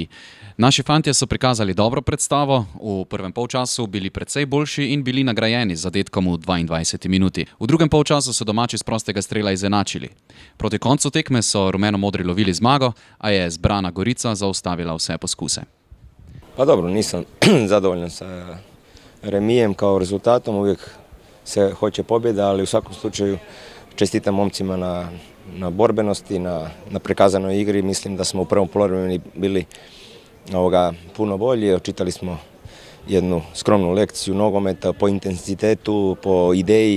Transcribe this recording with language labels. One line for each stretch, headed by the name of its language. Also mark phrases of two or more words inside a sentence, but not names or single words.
Slovenian: Naši fantje so prikazali dobro predstavo, v prvem polčasu bili precej boljši in bili nagrajeni z zadetkom v 22. minuti. V drugem polčasu so domači s prostega strela izenačili. Proti koncu tekme so rumeno-modri lovili zmago, a je zbrana Gorica zaustavila vse poskuse.
Croatian: Pa dobro, nisam zadovoljan sa remijem kao rezultatom, uvijek se hoće pobjeda, ali u svakom slučaju čestitam momcima na borbenosti, na prikazanoj igri. Mislim da smo u prvom poluvremenu bili puno bolji. Očitali smo jednu skromnu lekciju nogometa po intenzitetu, po ideji.